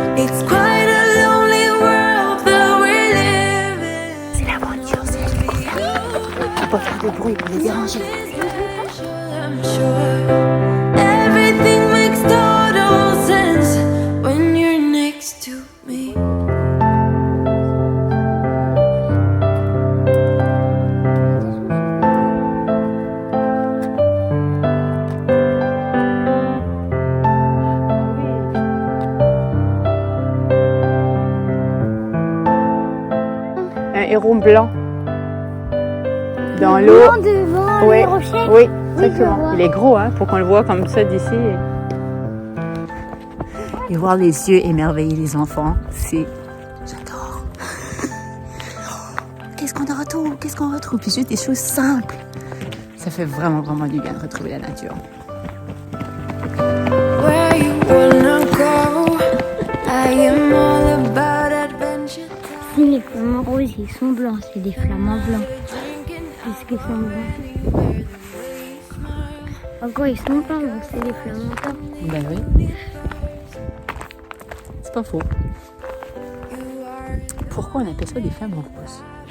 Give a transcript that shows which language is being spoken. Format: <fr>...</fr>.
<en>It's quite a lonely world that we're living.</en> <fr>C'est l'aventure, c'est la découverte. Faut pas faire de bruit pour les déranger.</fr> <en>I'm sure everything makes total sense when you're next to me.</en> <fr>Héron blanc dans l'eau. Devant Oui, les rochers. oui, Oui, exactement. Il est gros, hein, pour qu'on le voit comme ça d'ici. Et voir les yeux émerveiller les enfants, c'est... J'adore. Qu'est-ce qu'on retrouve? Qu'est-ce qu'on retrouve? Puis juste des choses simples. Ça fait vraiment, vraiment du bien de retrouver la nature.</fr> <en>Where you wanna go? I am all about adventure.</en> <fr>Si les flamants roses, ils sont blancs, c'est des flamants blancs. Est-ce qu'ils sont blancs? Encore ils sont blancs, donc c'est des flamants blancs. Ben oui. C'est pas faux. Pourquoi on appelle ça des flamants roses?</fr>